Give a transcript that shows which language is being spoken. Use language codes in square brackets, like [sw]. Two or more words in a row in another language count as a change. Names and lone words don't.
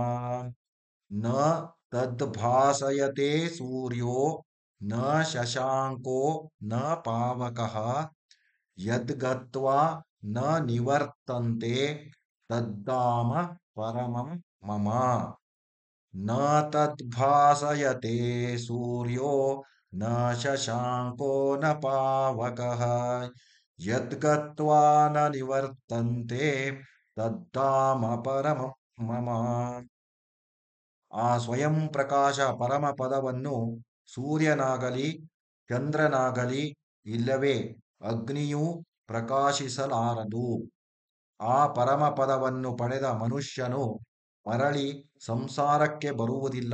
[sa] ನ ತದ್ಭಾಸಯತೆ ಸೂರ್ಯೋ ನ ಶಶಾಂಕೋ ನ ಪಾವಕಃ ಯದ್ಗತ್ವಾ ನ ನಿವರ್ತಂತೆ ತದ್ಧಾಮ ಪರಮಂ ಮಮ. ನ ತದ್ಭಾಸಯತೆ ಸೂರ್ಯೋ ನ ಶಶಾಂಕೋ ನ ಪಾವಕಃ ಯದ್ಗತ್ವಾ ನ ನಿವರ್ತಂತೆ ತದ್ಧಾಮ ಪರಮಂ ಮಮ. [kn] ಆ ಸ್ವಯಂ ಪ್ರಕಾಶ ಪರಮ ಪದವನ್ನು ಸೂರ್ಯನಾಗಲಿ ಚಂದ್ರನಾಗಲಿ ಇಲ್ಲವೇ ಅಗ್ನಿಯೂ ಪ್ರಕಾಶಿಸಲಾರದು. ಆ ಪರಮಪದವನ್ನು ಪಡೆದ ಮನುಷ್ಯನು ಮರಳಿ ಸಂಸಾರಕ್ಕೆ ಬರುವುದಿಲ್ಲ.